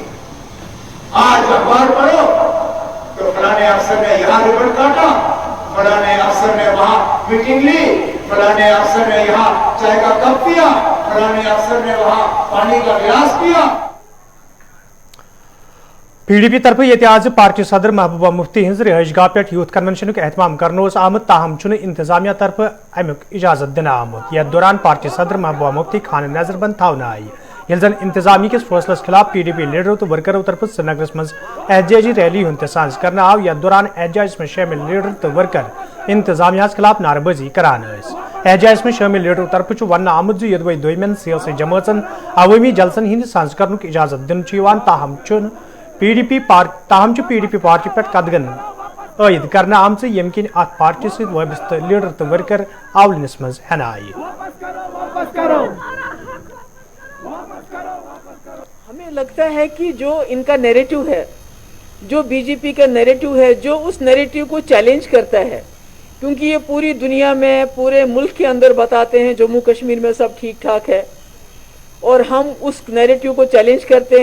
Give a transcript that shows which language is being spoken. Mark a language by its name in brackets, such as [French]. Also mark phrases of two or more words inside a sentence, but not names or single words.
[Hindi] आज अखबार पढ़ो तो फलाने अफसर ने यहाँ रिबन काटा, फलाने अफसर ने वहां मीटिंग ली, फलाने अफसर ने यहाँ चाय का कप पिया, फलाने अफसर ने वहां पानी का गिलास पिया। [Kashmiri] PDP तरफ ये आज पार्टी सदर महबूबा मुफ्ती हज रिहाइश गाह पे यूथ कन्वेंशन एहतमाम करने आमुत ताहम इंतजामिया तरफ अमुक इजाजत दिन आमुत यथ दौरान पार्टी सदर महबूबा मुफ्ती खान नजरबंद थवन आई ये जन इंतजामी किस फैसलस खिलाफ PDP लीडरों तो वर्करों तरफ श्रीनगर मज एहतजाजी रैली हूं तहज कर आव यथ दौरान एहतजाज [Hindi] में शामिल [Kashmiri] लीडर तो वर्कर इंतजामिया खिलाफ नारेबाजी करान एहतजाज [Hindi] में शामिल [Kashmiri] लीडरों तरफ वन आमुत यदवे दोमें सियासी जमातन अवामी जलसन हंद सांझ कर इजाजत दिन ताहम PDP पार्टी पे कदगन आयद कर आम यम किन अत पार्टी सत वाबस्त लीडर तो वर्कर आवलनस मज हन आय। [Hindi] हमें लगता है कि जो इनका नैरेटिव है, जो बीजेपी का नैरेटिव है, जो उस नैरेटिव को चैलेंज करता है, क्योंकि ये पूरी दुनिया में पूरे मुल्क के अंदर बताते हैं जम्मू कश्मीर में सब ठीक ठाक है, और हम उस नैरेटिव को चैलेंज करते हैं।